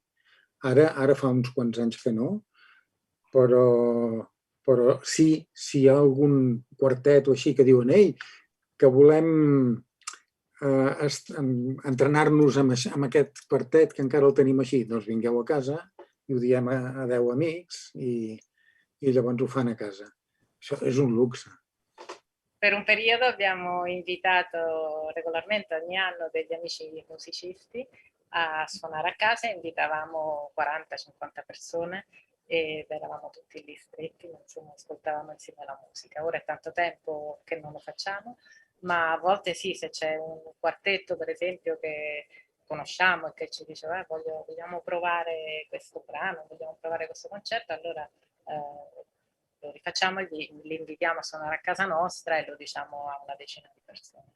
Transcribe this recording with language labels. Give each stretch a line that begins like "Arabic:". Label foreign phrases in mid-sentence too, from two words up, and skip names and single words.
Catalan: Ara fa uns quants anys que no, però si hi ha algun quartet o així que diuen que volem entrenar-nos amb aquest quartet, que encara el tenim així, doncs vingueu a casa i ho diem a 10 amics i llavors ho fan a casa. Això és un luxe.
Italian: Per un periodo abbiamo invitato regolarmente ogni anno degli amici musicisti a suonare a casa e invitavamo 40-50 persone ed eravamo tutti lì stretti, insomma, ascoltavamo insieme la musica. Ora è tanto tempo che non lo facciamo, ma a volte sì, se c'è un quartetto per esempio che conosciamo e che ci dice vogliamo provare questo brano, vogliamo provare questo concerto, allora lo rifacciamo e li invitiamo a suonare a casa nostra e lo diciamo a una decina di persone.